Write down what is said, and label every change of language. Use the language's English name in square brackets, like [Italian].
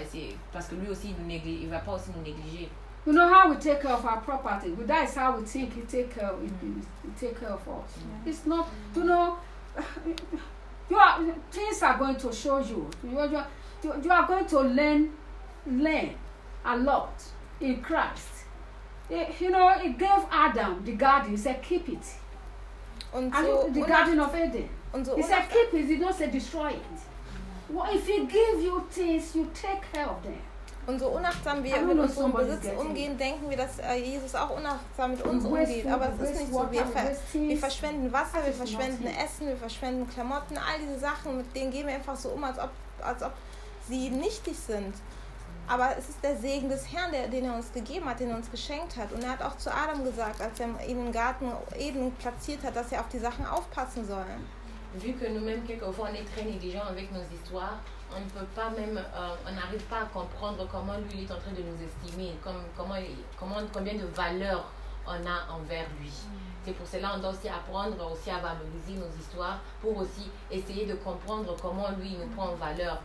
[French] Et c'est parce que lui aussi, il va pas aussi nous négliger. [English] You know how we take care of our property. Well, that is how we think he take care of us. Mm-hmm. It's not, you know. Things are going to show you. You are going to learn a lot in Christ. You know, he gave Adam the garden. He said, keep it. And the garden of Eden. He said, keep it. He don't say destroy it. Well, if he give you things, you take care of them. [German] Und so unachtsam wir mit unserem Besitz umgehen, denken wir, dass Jesus auch unachtsam mit uns umgeht. Aber es ist nicht so. Wir verschwenden Wasser, wir verschwenden Essen, wir verschwenden Klamotten. All diese Sachen, mit denen gehen wir einfach so um, als ob sie nichtig sind. Aber es ist der Segen des Herrn, den er uns gegeben hat, den er uns geschenkt hat. Und er hat auch zu Adam gesagt, als er ihn im Garten Eden platziert hat, dass er auf die Sachen aufpassen soll. [French] Vu que nous-mêmes, quelquefois, on est très négligents avec nos histoires, on ne peut pas même, on n'arrive pas à comprendre comment lui est en train de nous estimer, combien de valeur on a envers lui. C'est pour cela qu'on doit aussi apprendre aussi à valoriser nos histoires pour aussi essayer de comprendre comment lui nous prend en valeur.